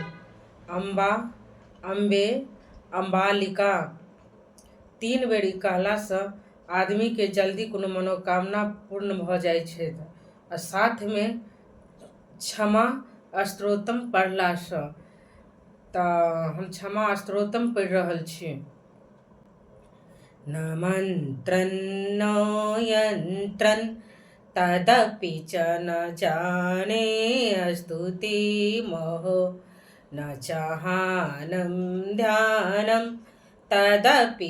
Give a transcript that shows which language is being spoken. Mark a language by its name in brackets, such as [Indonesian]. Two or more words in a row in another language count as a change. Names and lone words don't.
[Maithili] अम्बा, अम्बे, अम्बालिका 3 बेर कहला सँ आदमी के जल्दी कोनो मनोकामना पूर्ण भऽ जाइ छै। आ साथ में क्षमा स्तोत्रम पढ़ला सँ। तऽ हम क्षमा स्तोत्रम पढ़ि रहल छी। [Sanskrit] न मंत्रं न यंत्रं तदपि च न जाने स्तुतिमहो, न चाहानं ध्यानं तदपि